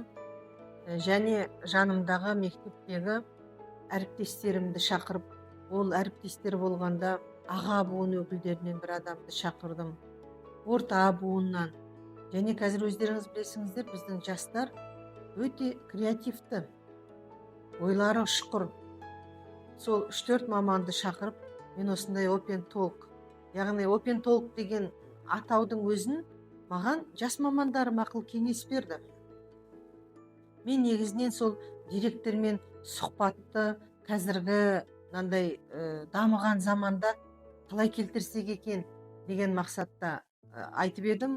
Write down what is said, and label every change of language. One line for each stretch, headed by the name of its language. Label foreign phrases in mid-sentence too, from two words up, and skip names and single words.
Kazakh: Және жанымдағы мектептегі әріптестерімді шақырып, ол әріптестер болғанда аға буын өкілдерінен бір адамды шақырдым, орта буыннан. Және қазір өздеріңіз білесіңіздер, біздің жастар өте креативті, ойлары ұшқыр. Сол 3-4 маманды шақырып, мен осындай
English: open talk,
Kazakh: яғни
English: open talk
Kazakh: деген атаудың өзін маған жас мамандар мақұл кеңес берді. Мен негізінен сол директормен сұхбатты қазіргі мынандай дамыған заманда қалай келтірсек екен деген мақсатта айтып едім.